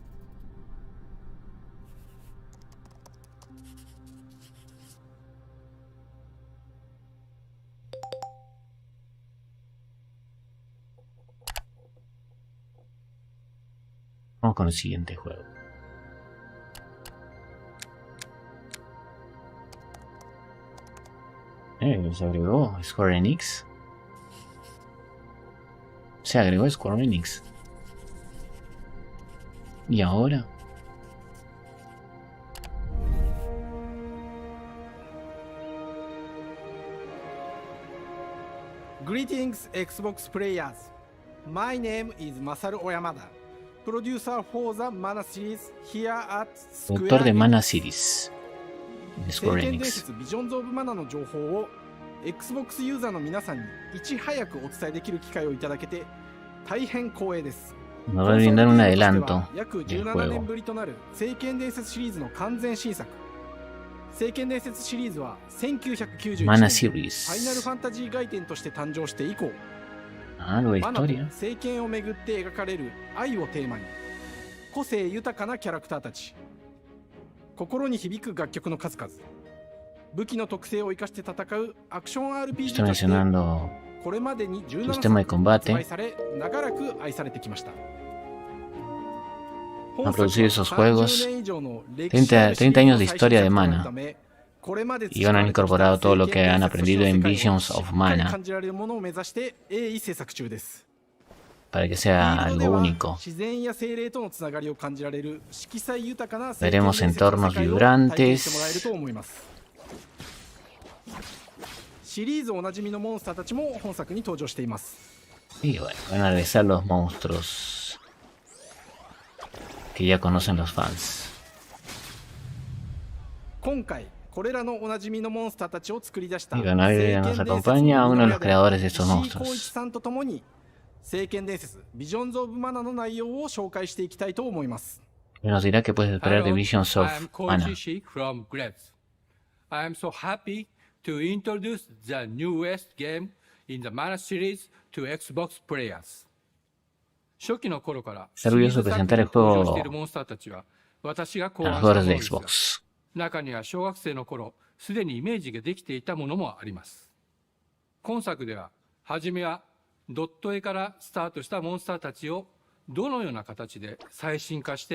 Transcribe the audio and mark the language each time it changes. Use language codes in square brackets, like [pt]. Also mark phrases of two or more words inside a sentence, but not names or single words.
[es] Vamos con el siguiente juego. Se agregó Square Enix. Se agregó Square Enix. ¿Y ahora? [en] Greetings, Xbox players. My name is Masaru Oyamada, producer for the Mana series here at Square [es] Autor de [en] Enix. [es] Mana Series. De [ja] 聖 [es] Square [ja] 剣伝 [es] Enix. [ja] 説ビジョンズ・オブ・マナの情報を Xbox ユーザーの皆さんにいち早くお伝えできる機会をいただけて大変光栄です。 [es] Nos va a brindar un adelanto [ja] 約 [es] del [ja] 17 [es] juego. [ja] 年ぶりとなる聖剣伝説シリーズの完全新作。聖剣伝説シリーズは1991 [es] Mana [ja] 年 [es] Series. [ja] ファイナルファンタジー外伝として誕生して以降、 [es] Algo de [ja] マナと [es] historia. [ja] 聖剣をめぐって描かれる愛をテーマに個性豊かなキャラクターたち、心に響く楽曲の数々、武器の特性を生かして戦うアクション RPG [es] Está [ja] として [es] mencionando [ja] これまでに17 [es] sistema de [ja] 作発売 [es] combate. [ja] され長らく愛されてきました。 [es] Ha producido esos juegos. 30 30 años de historia de Mana. Y han incorporado todo lo que han aprendido en Visions of Mana para que sea algo único. Veremos entornos vibrantes. [ja] シリーズおなじみのモンスターたちも本作に登場しています。 [es] Y bueno, van a regresar los monstruos que ya conocen los fans. [ja] 今回これらのおなじみのモンスターたちを作り出した [es] Y bueno, hoy nos acompaña uno de los creadores de estos [ja] 石井浩一 [es] monstruos. [ja] さんと共に聖剣伝説ビジョンズ・オブ・マナの内容を紹介していきたいと思います。 [es] Y nos dirá que puedes esperar de Visions of [en] I'm [es] Mana. [en] Koichi from Gretz. I am so happy to introduce the newest game in the Mana series to Xbox players. [ja] 初期の頃からシ [es] Está [ja] リー [es] orgulloso [ja] ズ [es] de [ja] 作 [es] presentar [ja] に [es] el [ja] 登場 [es] juego [ja] しているモンスターたちは私が考 [es] a [ja] 案 [es] los [ja] した [es] jugadores [ja] もの [es] de [ja] ですが [es] Xbox. [ja] 中には小学生の頃すでにイメージができていたものもあります。今作では初めはドット絵からスタートしたモンスターたちをどのような形で最新化して